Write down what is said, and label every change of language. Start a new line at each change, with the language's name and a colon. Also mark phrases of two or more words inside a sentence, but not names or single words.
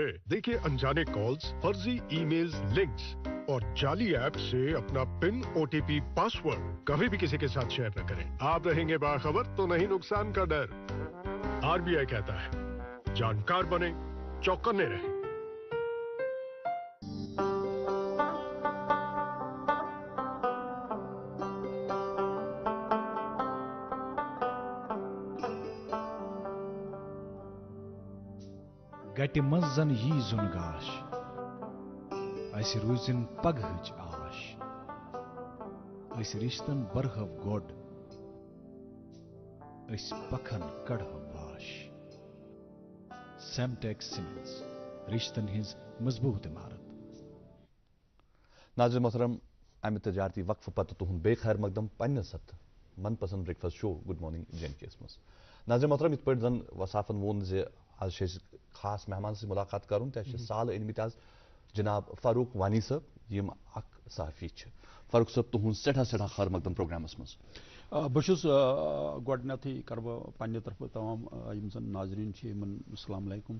Urdu: دیکھیے انجانے کالز, فرضی ای میلز, لنکس اور جعلی ایپ سے اپنا پن, OTP, پاسورڈ کبھی بھی کسی کے ساتھ شیئر نہ کریں. آپ رہیں گے باخبر تو نہیں نقصان کا ڈر. RBI کہتا ہے جانکار بنے, چوکنے رہیں.
Kashmiri: گٹہِ منٛز زن یی زُن گاش, اسہِ روٗزِن پگہٕچ آش, أسۍ رِشتن برہو گۄڈ, أسۍ پکھن کڑہو واش. سیمٹیک سیمنٹس, رِشتن ہٕنٛز مضبوٗط عمارت. ناظرین محترم, امہِ تجارتی وقفہٕ پتہٕ تُہُنٛد بیٚیہِ خیر مقدم پننِس اتھ من پسند
English: breakfast show
Kashmiri: گڈ مارننگ جے اینڈ کے یس منٛز. ناظرین محترم, یِتھ پٲٹھۍ زن وصافن ووٚن زِ آز چھِ أسۍ خاص مہمان سۭتۍ مُلاقات کرُن تہٕ اَسہِ چھِ سالہٕ أنمٕتۍ آز جناب فاروق وانی صٲب, یِم اکھ صحافی چھِ. فاروق صٲب, تُہُنٛد سٮ۪ٹھاہ سٮ۪ٹھاہ خیر مقدم پروگرامس منٛز. بہٕ چھُس گۄڈٕنٮ۪تھٕے کرٕ بہٕ پننہِ طرفہٕ تمام یِم زن ناظریٖن چھِ یِمن
Arabic: السلام علیکم.